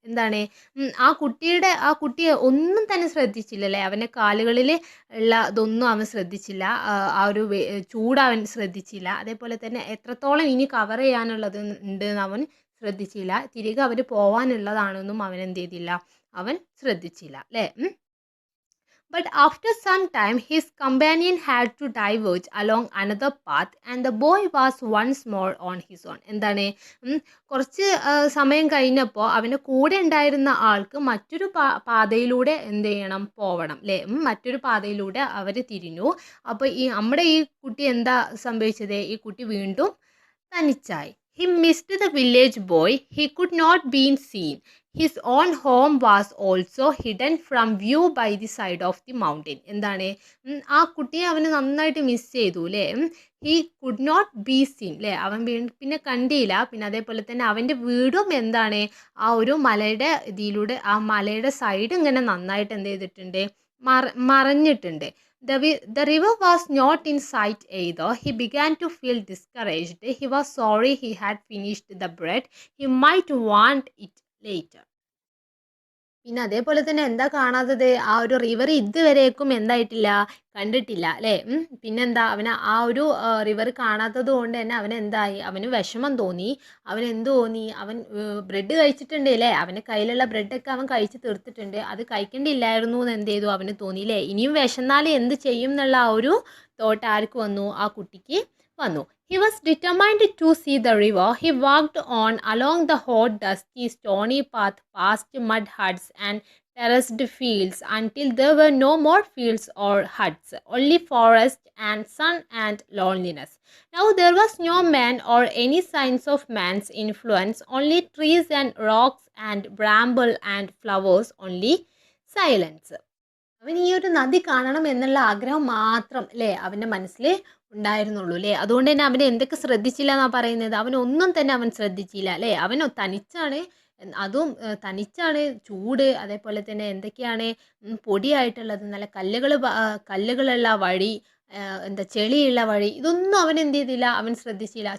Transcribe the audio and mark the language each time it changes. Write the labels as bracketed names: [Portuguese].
[Malayalam] എന്താണ്, ആ കുട്ടിയെ ഒന്നും തന്നെ ശ്രദ്ധിച്ചില്ല അല്ലേ? അവൻ്റെ കാലുകളിൽ ഉള്ള ഇതൊന്നും അവൻ ശ്രദ്ധിച്ചില്ല. ആ ഒരു ചൂട് അവൻ ശ്രദ്ധിച്ചില്ല. അതേപോലെ തന്നെ എത്രത്തോളം ഇനി കവർ ചെയ്യാനുള്ളത് ഉണ്ട് എന്ന് അവൻ ശ്രദ്ധിച്ചില്ല. തിരികെ അവർ പോവാനുള്ളതാണെന്നും അവൻ എന്ത് ചെയ്തില്ല, അവൻ ശ്രദ്ധിച്ചില്ല അല്ലേ? [English] But after some time, his companion had to diverge along another path and the boy was once more on his own. [Malayalam] എന്താണ്, കുറച്ച് സമയം കഴിഞ്ഞപ്പോൾ അവൻ്റെ കൂടെ ഉണ്ടായിരുന്ന ആൾക്ക് മറ്റൊരു പാതയിലൂടെ എന്ത് ചെയ്യണം, പോവണം അല്ലേ? മറ്റൊരു പാതയിലൂടെ അവർ തിരിഞ്ഞു. അപ്പോൾ നമ്മുടെ ഈ കുട്ടി എന്താ സംഭവിച്ചത്? ഈ കുട്ടി വീണ്ടും തനിച്ചായി. [English] He missed the village boy. He could not be seen. His own home was also hidden from view by the side of the mountain. [Malayalam] എന്താണ്, ആ കുട്ടിയെ അവന് നന്നായിട്ട് മിസ് ചെയ്തു അല്ലേ? [English] he could not be seen [Malayalam] അല്ലേ? അവൻ പിന്നെ കണ്ടില്ല. പിന്നെ അതേപോലെ തന്നെ അവൻ്റെ വീടും എന്താണ്, ആ ഒരു മലയുടെ ഇതിലൂടെ, ആ മലയുടെ സൈഡ് ഇങ്ങനെ നന്നായിട്ട് എന്ത് ചെയ്തിട്ടുണ്ട്, മറഞ്ഞിട്ടുണ്ട്. [English] The river was not in sight either. He began to feel discouraged. He was sorry he had finished the bread. He might want it later. [Malayalam] പിന്നെ അതേപോലെ തന്നെ എന്താ കാണാത്തത്, ആ ഒരു റിവർ ഇതുവരേക്കും എന്തായിട്ടില്ല, കണ്ടിട്ടില്ല അല്ലേ? പിന്നെന്താ, അവന് ആ ഒരു റിവർ കാണാത്തത് കൊണ്ട് തന്നെ അവന് വിഷമം തോന്നി. അവൻ ബ്രെഡ് കഴിച്ചിട്ടുണ്ട് അല്ലേ? അവൻ്റെ കയ്യിലുള്ള ബ്രെഡൊക്കെ അവൻ കഴിച്ച് തീർത്തിട്ടുണ്ട്. അത് കഴിക്കേണ്ടിയില്ലായിരുന്നു എന്ന് എന്ത് ചെയ്തു, അവന് തോന്നി അല്ലേ? ഇനിയും വിശന്നാൽ എന്ത് ചെയ്യും എന്നുള്ള ആ ഒരു തോട്ട് ആർക്ക് വന്നു, ആ കുട്ടിക്ക് വന്നു. [English] He was determined to see the river. He walked on along the hot, dusty, stony path past mud huts and terraced fields until there were no more fields or huts, only forest and sun and loneliness. Now there was no man or any signs of man's influence, only trees and rocks and bramble and flowers, only silence. [Malayalam] അവൻ ഈ ഒരു നദി കാണണം എന്നുള്ള ആഗ്രഹം മാത്രം അല്ലേ അവൻ്റെ മനസ്സിൽ ഉണ്ടായിരുന്നുള്ളൂ അല്ലേ? അതുകൊണ്ട് തന്നെ അവൻ എന്തൊക്കെ ശ്രദ്ധിച്ചില്ല എന്നാണ് പറയുന്നത്, അവനൊന്നും തന്നെ അവൻ ശ്രദ്ധിച്ചില്ല അല്ലേ? അവൻ തനിച്ചാണ്, അതും തനിച്ചാണ്, ചൂട്, അതേപോലെ തന്നെ എന്തൊക്കെയാണ് പൊടിയായിട്ടുള്ളത്, നല്ല കല്ലുകളുള്ള വഴി, ചെളിയുള്ള വഴി, ഇതൊന്നും അവൻ എന്ത് ചെയ്തില്ല, അവൻ ശ്രദ്ധിച്ചില്ല.